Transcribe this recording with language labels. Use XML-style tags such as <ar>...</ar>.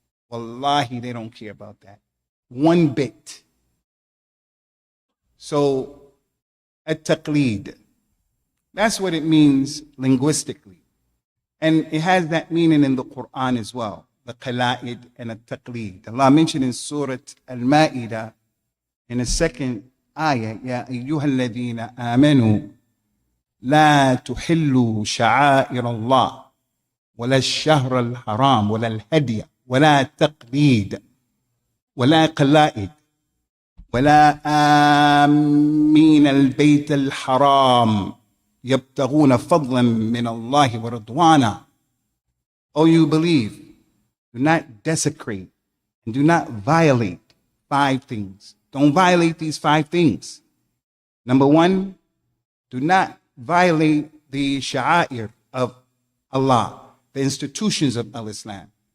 <en>Wallahi, they don't care about that. One bit. So, at-Taqleed, that's what it means linguistically. And it has that meaning in the Quran as well, the qala'id and at-Taqleed.</en> <ar>Allah mentioned in Surah Al-Ma'idah, in the second ayah, Ya ayyuha alladhina amanu, la tuhillu sha'air Allah, ولا الشهر الحرام ولا الهدي ولا تقليد ولا قلائد ولا آمين البيت الحرام يبتغون فضلا من الله ورضوانا.</ar> <en>Oh, you believe, do not desecrate and do not violate 5 things. Don't violate these 5 things. Number 1, do not violate the sha'air of Allah, the institutions of Al-Islam.</en>